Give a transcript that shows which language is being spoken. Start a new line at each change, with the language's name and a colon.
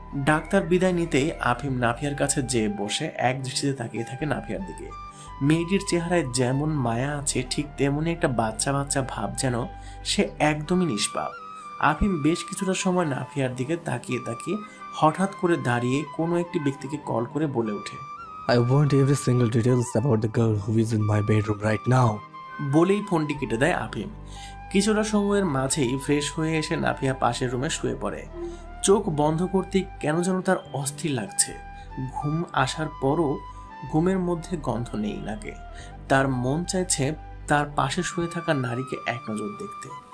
Bangla: Doctor বিদায় নিতেই আফিম নাভিয়ার কাছে যেয়ে বসে এক দৃষ্টিতে তাকিয়ে থাকে নাভিয়ার দিকে। মেয়েটির চেহারায় যেমন মায়া আছে ঠিক তেমনি একটা বাচ্চা বাচ্চা ভাব, যেন সে একদমই নিষ্পাপ। আফিম বেশ কিছুটা সময় নাভিয়ার দিকে তাকিয়ে তাকিয়ে হঠাৎ করে দাঁড়িয়ে কোনো একটি ব্যক্তিকে কল করে বলে ওঠে,
English: I want every single details about the girl who is in my bedroom right now.
Bangla: বলেই ফোনটি কেটে দেয় আফিম। কিছুটা সময়ের মাঝেই ফ্রেশ হয়ে এসে নাভিয়া পাশের রুমে শুয়ে পড়ে। চোখ বন্ধ করতেই কেন যেন তার অস্থির লাগছে। ঘুম আসার পরও ঘুমের মধ্যে গন্ধ নেই নাকে। তার মন চাইছে তার পাশে শুয়ে থাকা নারীকে এক নজর দেখতে।